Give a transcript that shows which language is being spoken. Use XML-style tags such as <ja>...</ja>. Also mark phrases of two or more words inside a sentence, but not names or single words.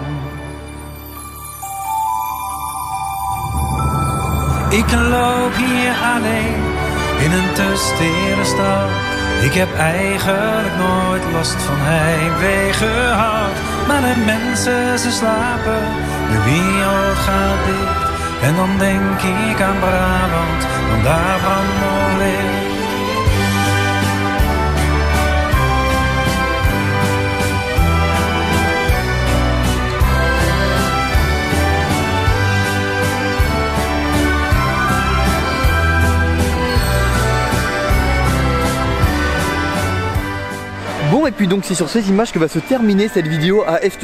<nl>Ik loop hier alleen in een te stille stad. Ik heb eigenlijk nooit last van heimwee gehad. maar de mensen ze slapen, de wereld gaat dicht. En dan denk ik aan Brabant, want daar brandt nog licht.</nl> <fr>Bon, et puis donc c'est sur ces images que va se terminer cette vidéo à Efteling.</fr>